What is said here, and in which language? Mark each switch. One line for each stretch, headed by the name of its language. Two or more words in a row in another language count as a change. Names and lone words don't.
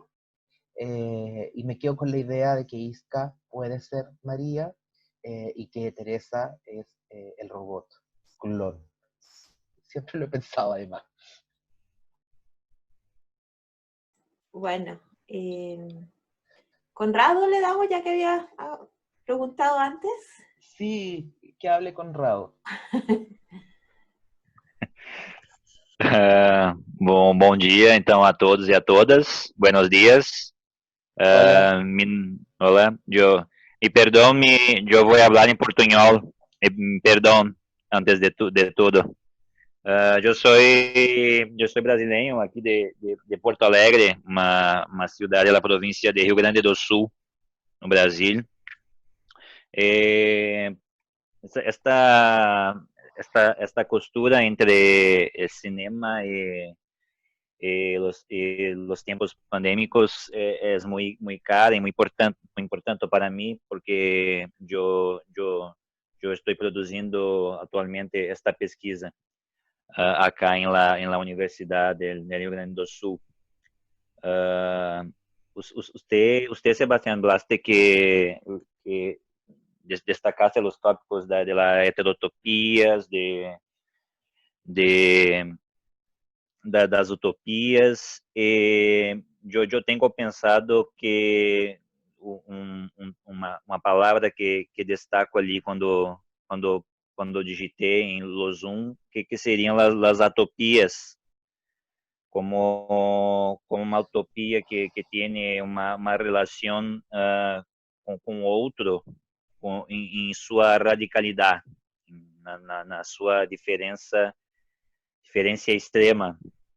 Spanish: Y me quedo con la idea de que Isca puede ser María y que Teresa es el robot, clon. Siempre lo he pensado además. Bueno, Conrado le damos, ya que había preguntado antes. Sí, que hable con Rao.
Portuguese: Bom dia, então, a todos e a todas.
Spanish: Buenos dias. Hola. Hola, y perdón, yo voy a hablar en portuñol. Perdón, antes de todo.
Portuguese: Eu sou brasileiro aqui de Porto Alegre, uma cidade da província de Rio Grande do Sul, no Brasil.
Spanish: Esta costura entre el cinema y los tiempos pandémicos es muy cara y muy importante para mí porque yo estoy producindo actualmente esta pesquisa acá en la Universidad del Rio Grande do Sul. Usted, Sebastián Blaste, que destacaste los tópicos de las heterotopias, de
Portuguese: das utopias. Eu tenho pensado que uma palavra que destaco ali quando digitei em Lozum, que seriam as utopias, como uma utopia que tem uma relação com outro em sua radicalidade, na sua diferença extrema.